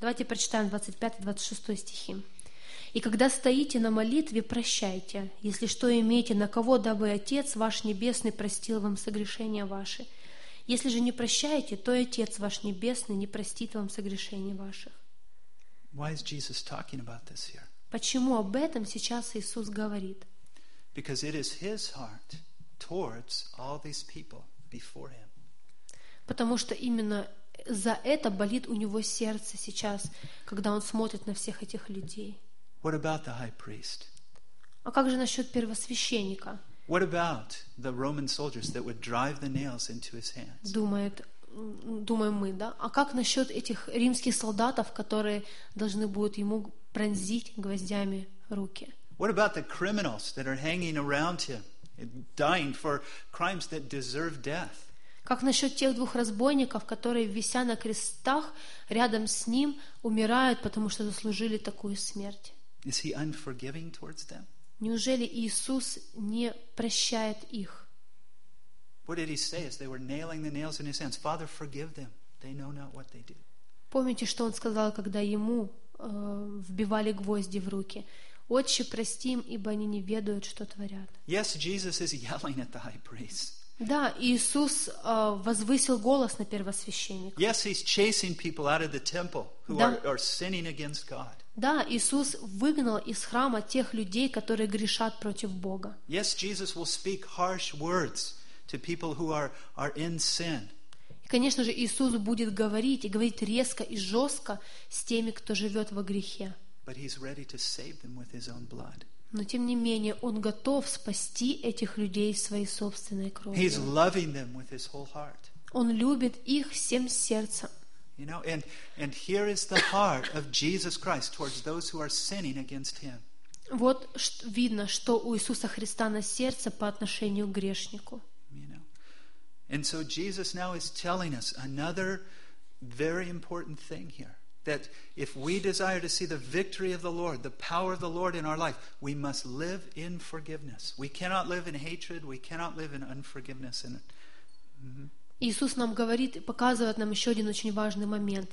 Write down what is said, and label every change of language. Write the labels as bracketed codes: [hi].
[ru] Давайте прочитаем 25-26 стихи. «И когда стоите на молитве, прощайте, если что имеете на кого, дабы Отец ваш Небесный простил вам согрешения ваши». Если же не прощаете, то и Отец ваш Небесный не простит вам согрешений ваших. [en] Why is Jesus talking about this here? [ru] Почему об этом сейчас Иисус говорит? [en] Because it is His heart towards all these people before Him. [ru] Потому что именно за это болит у Него сердце сейчас, когда Он смотрит на всех этих людей. [en] What about the high priest? [ru] А как же насчет первосвященника? [en] What about the Roman soldiers that would drive the nails into his hands? [ru] Думаем мы, да? А как насчет этих римских солдатов, которые должны будут ему пронзить гвоздями руки? [en] What about the criminals that are hanging around him, dying for crimes that deserve death? [ru] Как насчет тех двух разбойников, которые, вися на крестах рядом с ним, умирают, потому что заслужили такую смерть? [en] Is he unforgiving towards them? [ru] Неужели Иисус не прощает их? [en] What did he say as they were nailing the nails in his hands? Father, forgive them. They know not what they do. [ru] Помните, что он сказал, когда ему вбивали гвозди в руки? Отче, прости им, ибо они не ведают, что творят. [en] Yes, Jesus is yelling at the high priest. [ru] Да, Иисус возвысил голос на первосвященника. [en] Yes, he's chasing people out of the temple who are sinning against God. [ru] Да, Иисус выгнал из храма тех людей, которые грешат против Бога. [en] Yes, Jesus will speak harsh words to people who are in sin. [ru] И, конечно же, Иисус будет говорить и говорить резко и жестко с теми, кто живет во грехе. [en] But he's ready to save them with his own blood. [ru] Но тем не менее, Он готов спасти этих людей своей собственной кровью. [en] He's loving them with his whole heart. [ru] Он любит их всем сердцем. [en] You know, and here is the heart of Jesus Christ towards those who are sinning against Him. [ru] Вот видно, что у Иисуса Христа на сердце по отношению к грешнику. [en] You know, and so Jesus now is telling us another very important thing here: that if we desire to see the victory of the Lord, the power of the Lord in our life, we must live in forgiveness. We cannot live in hatred. We cannot live in unforgiveness. [ru] Иисус нам говорит и показывает нам еще один очень важный момент.